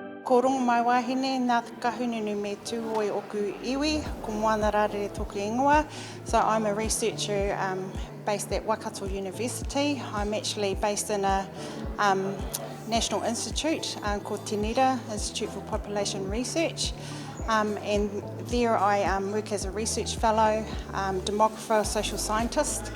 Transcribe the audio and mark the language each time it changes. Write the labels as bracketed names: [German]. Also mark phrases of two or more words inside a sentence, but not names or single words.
[Māori] Ko rongo mai wahine, nā te kahununu me tūhoi oku iwi, ko Moana Rarere toku ingoa. [English] So I'm a researcher based at Waikato University. I'm actually based in a national institute called Te Nira, Institute for Population Research. And there I work as a research fellow, demographer, social scientist.